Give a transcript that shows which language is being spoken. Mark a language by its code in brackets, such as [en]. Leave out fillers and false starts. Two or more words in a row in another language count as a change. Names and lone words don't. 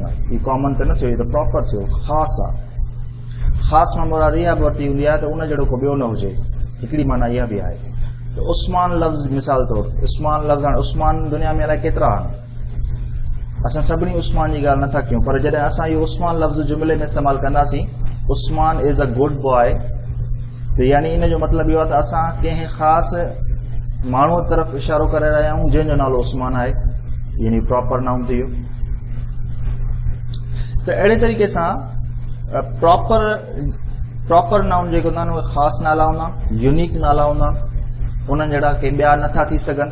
[sd] हीउ कॉमन त न थियो, हीउ त प्रॉपर थियो, ख़ासि आहे। ख़ासि मां मुराद इहा बि वरिती हूंदी आहे त उन जहिड़ो को ॿियो न हुजे, हिकिड़ी माना इहा बि आहे। त उस्मान लफ़्ज़ मिसाल तौर उस्मान लफ़्ज़, हाणे उस्मान दुनिया में अलाए केतिरा आहिनि। असां सभिनी उस्मान जी ॻाल्हि नथा कयूं, पर जॾहिं असां इहो उस्मान लफ़्ज़ जुमिले में इस्तेमालु कंदासीं, [en] Usman is a good boy, [sd] त यानी इन जो मतिलबु इहो आहे त असां कंहिं ख़ासि माण्हूअ तरफ़ इशारो करे रहिया आहियूं जंहिंजो नालो उस्मान आहे, यानी [en] proper noun [sd] थी वियो। त अहिड़े तरीक़े सां [en] proper noun [sd] जेके हूंदा आहिनि उहे ख़ासि नाला हूंदा, यूनिक नाला हूंदा, उन्हनि जहिड़ा के ॿिया नथा थी सघनि।